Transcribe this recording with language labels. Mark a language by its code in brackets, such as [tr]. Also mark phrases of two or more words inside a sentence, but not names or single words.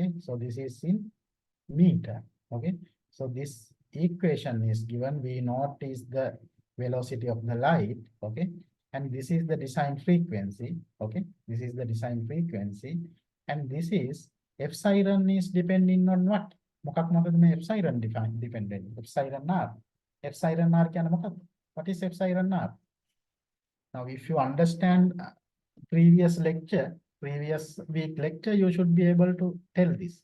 [en] So this is in meter. Okay, so this equation is given. V naught is the velocity of the light. Okay, and this is the design frequency. Okay, this is the design frequency, and this is epsilon is depending on what? [si] මොකක් මොකද මේ epsilon [en] dependent? Epsilon r. Epsilon r [si] කියන්නේ මොකක්ද? [en] What is epsilon r? Now, if you understand previous week lecture, you should be able to tell this.